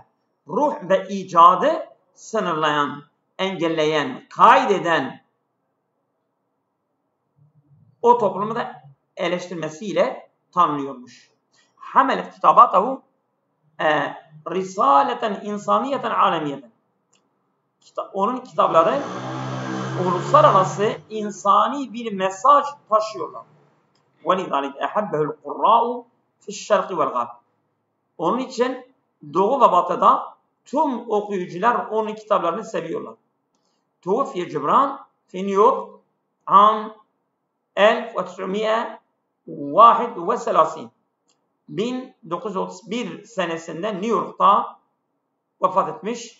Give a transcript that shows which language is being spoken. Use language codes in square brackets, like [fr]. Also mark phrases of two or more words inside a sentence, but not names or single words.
[tr] Ruh ve icadı sınırlayan, engelleyen, kaydeden o toplumu da eleştirmesiyle tanınıyormuş. [ar] حملت كتاباته رسالة إنسانية عالمية. [tr] Onun kitapları uluslararası insani bir mesaj taşıyorlar. [ar] وَلِذَلِكَ اَحَبَّهُ الْقُرَّاءُ فِي الشَّرْقِ وَالْغَرْبِ. [tr] Onun için Doğu ve Batı'da tüm okuyucular onun kitaplarını seviyorlar. [ar] توفي جبران في نيويورك عام [tr] 1931 1931 senesinde New York'ta vefat etmiş.